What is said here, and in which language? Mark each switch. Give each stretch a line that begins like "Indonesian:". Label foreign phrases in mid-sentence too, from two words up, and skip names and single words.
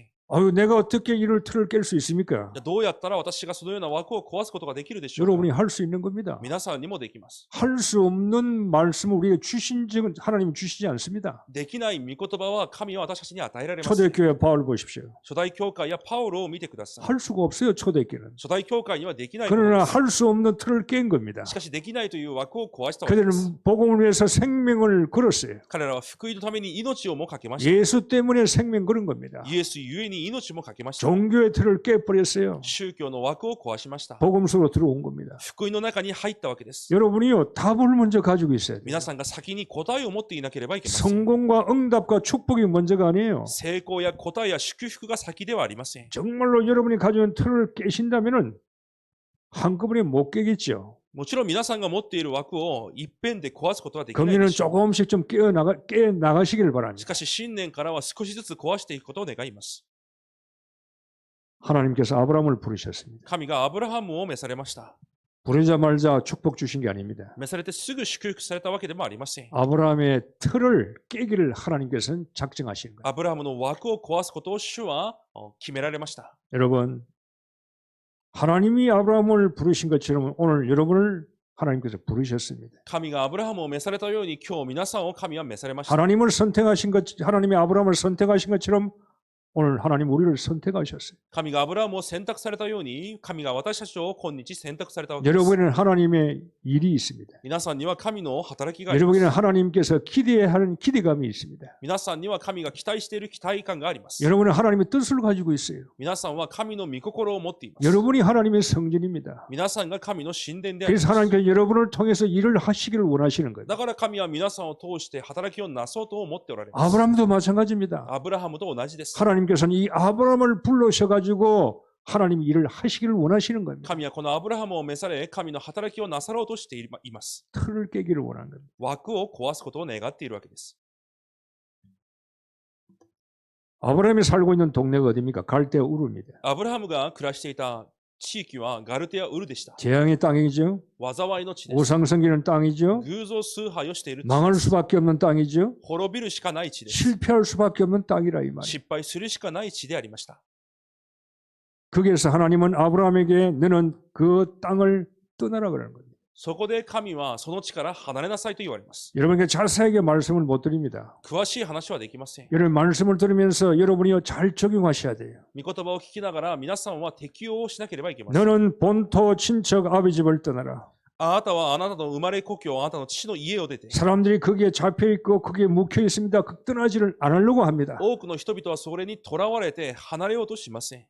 Korean: 아유, 내가 어떻게 이를 틀을 깰 수 있습니까?
Japanese: どうやったら私がそのような枠を壊すことができるでしょうか。
Korean: 여러분이 할 수 있는 겁니다.
Japanese: 皆さんにもできます。
Korean: 할 수 없는 말씀을 우리에게 주신 적은 하나님이 주시지 않습니다.
Japanese: できない御言葉は神は私たちに与えられます。
Korean: 초대교회 바울 보십시오.
Japanese: 初代教会やパウロを見てください。
Korean: 할 수가 없어요, 초대교회는.
Japanese: 初代教会にはできないことで
Korean: 그러나
Japanese: す。
Korean: 할 수 없는 틀을 깬 겁니다.
Japanese: しかしできないという枠を壊したわけです。
Korean: 그들은 복음을 위해서 생명을 걸었어요.
Japanese: 彼らは福音のために命をもかけました。
Korean: 예수 때문에 생명 걸은 겁니다.
Japanese: イエスゆえに命もかけました。
Korean: 종교의 틀을 깨버렸어요.
Japanese: 宗教の枠を壊しました。
Korean: 복음 속으로 들어온 겁니다.
Japanese: 福音の中に入ったわけです。
Korean: 여러분이요 답을 먼저 가지고 있어야 돼요.
Japanese: 皆さんが先に答えを持っていなければいけません。
Korean: 성공과 응답과 축복이 먼저가 아니에요.
Japanese: 成功や答えや祝福が先ではありません。
Korean: 정말로 여러분이 가지고 있는 틀을 깨신다면은 한꺼번에 못 깨겠죠.
Japanese: もちろん皆さんが持っている枠を一遍で壊すことはできない
Korean: 거기는
Japanese: でしょう。
Korean: 조금씩 좀 깨 나가시길
Japanese: し
Korean: 바랍니다.
Japanese: かし新年からは少しずつ壊していくことを願います。
Korean: 하나님께서 아브라함을 부르셨습니다.
Japanese: 神がアブラハムを召されました。
Korean: 부르자마자 축복 주신 게 아닙니다.
Japanese: 召されてすぐ祝福されたわけでもありません。
Korean: 아브라함의 틀을 깨기를 하나님께서는 작정하신 거예요.
Japanese: アブラハムの枠を壊すことを主は決められました。
Korean: 여러분, 하나님이 아브라함을 부르신 것처럼 오늘 여러분을 하나님께서 부르셨습니다.
Japanese: 神がアブラハムを召されたように今日皆さんを神は召されました。
Korean: 하나님을 선택하신 것, 하나님이 아브라함을 선택하신 것처럼 오늘 하나님 우리를 선택하셨어요.
Japanese: 神がアブラハムを選択されたように神が私たちを今日選択されたわけです。
Korean: 여러분에는 하나님의 일이 있습니다.
Japanese: 皆さんには神の働きがあります。
Korean: 여러분에는 하나님께서 기대하는 기대감이 있습니다.
Japanese: 皆さんには神が期待している期待感があります。
Korean: 여러분은 하나님의 뜻을 가지고 있어요.
Japanese: 皆さんは神の御心を持っています。
Korean: 여러분이 하나님의 성전입니다.
Japanese: 皆さんが神の神殿でありま
Korean: 그래서
Japanese: す。
Korean: 하나님께서 여러분을 통해서 일을 하시기를 원하시는 거예요.
Japanese: だから神は皆さんを通して働きをなそうと思っておられます。
Korean: 아브라함도 마찬가지입니다.
Japanese: アブラハムと同じです。
Korean: 하나님께서는 이 아브라함을 불러셔가지고 하나님 일을 하시기를 원하시는 겁니다.
Japanese: 神はこのアブラハムを召され、神の働きをなさろうとしています。
Korean: 틀을 깨기를 원하는 겁니다.
Japanese: 枠を壊すことを願っているわけです。
Korean: 아브라함이 살고 있는 동네가 어디입니까? 갈대 우르입니다.
Japanese: アブラハムが暮らしていた地域はガルテアウルでした。
Korean: 재앙의 땅이죠.
Japanese: 災いの地です。
Korean: 오상 섬기는 땅이죠.
Japanese: 偶像崇拝をしている地
Korean: 망할
Japanese: です。
Korean: 수밖에 없는 땅이죠.
Japanese: 滅びるしかない地です。
Korean: 실패할 수밖에 없는 땅이라 이 말이에요.
Japanese: 失敗するしかない地でありました。
Korean: 거기에서 하나님은 아브라함에게 너는 그 땅을 떠나라 그러는 겁니다.
Japanese: そこで神はその地から離れなさいと言われます。
Korean: 여러분에게 자세하게 말씀을 못 드립니다.
Japanese: 詳しい話はできません。
Korean: 여러분 말씀을 들으면서 여러분이 잘 적용하셔야 돼요.
Japanese: 御言葉を聞きながら皆さんは適用をしなければいけません。
Korean: 너는 본토 친척 아비 집을 떠나라.
Japanese: あなたはあなたの生まれ故郷、あなたの父の家を出て、
Korean: 사람들이 거기에 잡혀 있고 거기에 묵혀 있습니다. 떠나지를 않으려고 합니다.
Japanese: 多くの人々はそれにとらわれて離れようとしません。